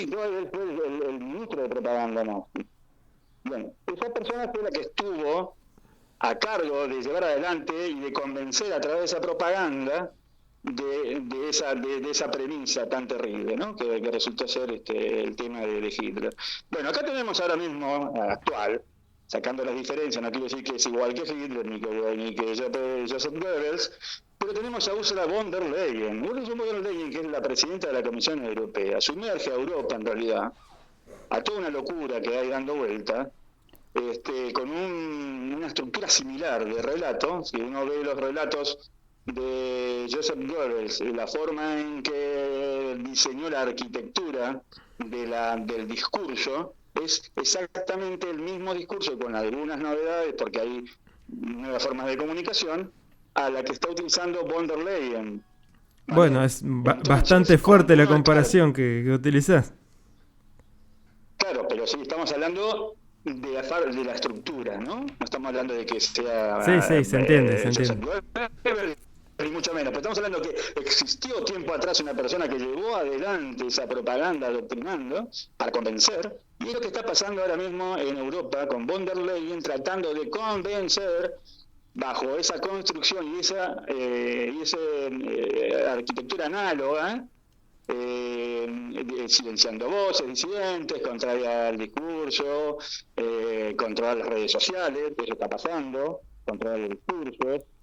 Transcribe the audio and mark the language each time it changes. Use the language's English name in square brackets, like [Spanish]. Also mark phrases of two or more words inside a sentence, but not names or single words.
[Spanish] Goebbels fue el ministro de propaganda nazi. Bueno, esa persona fue la que estuvo a cargo de llevar adelante y de convencer a través de esa propaganda de esa premisa tan terrible, ¿no? Que resultó ser el tema de Hitler. Bueno, acá tenemos ahora mismo, actual, sacando las diferencias, no quiero decir que es igual que Hitler ni que Joseph Goebbels, pero tenemos a Ursula von der Leyen. Ursula von der Leyen, que es la presidenta de la Comisión Europea, sumerge a Europa en realidad a toda una locura que hay dando vuelta, con una estructura similar de relato. Si uno ve los relatos de Joseph Goebbels, la forma en que diseñó la arquitectura del discurso, es exactamente el mismo discurso, con algunas novedades, porque hay nuevas formas de comunicación, a la que está utilizando von der Leyen. ¿Vale? Bueno, es bastante fuerte la comparación que utilizás. Claro, pero sí, estamos hablando de la estructura, ¿no? No estamos hablando de que sea... Sí, se entiende. Ni mucho menos, pero estamos hablando que existió tiempo atrás una persona que llevó adelante esa propaganda adoctrinando para convencer, y es lo que está pasando ahora mismo en Europa con von der Leyen, tratando de convencer bajo esa construcción y esa arquitectura análoga, silenciando voces disidentes, controlar el discurso, controlar las redes sociales, eso está pasando, controlar el discurso.